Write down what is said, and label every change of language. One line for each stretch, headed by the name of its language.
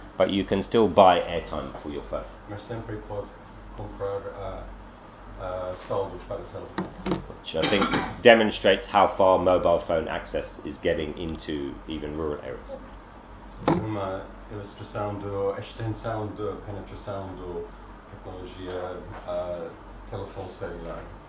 English: But you can still buy airtime for your phone.
Portuguese: Mas sempre pode comprar saldo para o telefone.
English: Which I think demonstrates how far mobile phone access is getting into even rural areas.
Portuguese: Uma ilustração da extensão da penetração da tecnologia telefone celular.